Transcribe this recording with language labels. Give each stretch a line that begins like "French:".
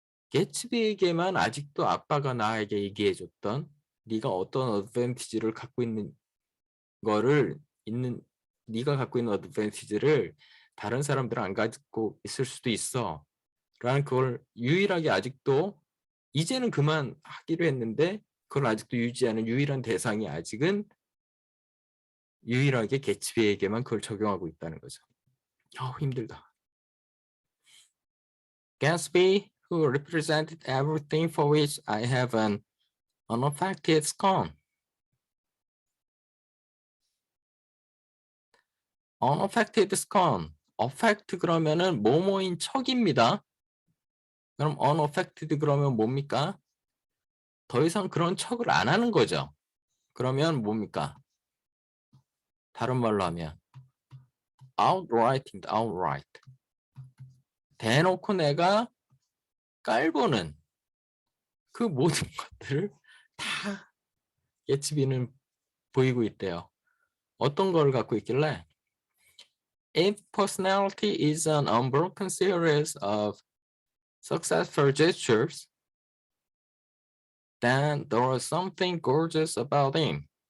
Korean: 개츠비에게만 아직도 아빠가 나에게 얘기해줬던 네가 어떤 어드밴티지를 갖고 있는 거를 있는 네가 갖고 있는 어드밴티지를 다른 사람들은 안 가지고 있을 수도 있어 라는 그걸 유일하게 아직도 이제는 그만하기로 했는데 그걸 아직도 유지하는 유일한 대상이 아직은 유일하게 개츠비에게만 그걸 적용하고 있다는 거죠. 힘들다.
English: Gatsby, who represented everything for which I have an unaffected scorn. unaffected scorn.
Korean: affect 그러면은 뭐뭐인 척입니다. 그럼 unaffected 그러면 뭡니까? 더 이상 그런 척을 안 하는 거죠. 그러면 뭡니까? 다른 말로 하면 outright입니다.
English: outright.
Korean: 대놓고 내가 깔보는 그 모든 것들을 다 개츠비는 보이고 있대요. 어떤 걸 갖고 있길래
English: If personality is an unbroken series of successful gestures, then there was something gorgeous about him.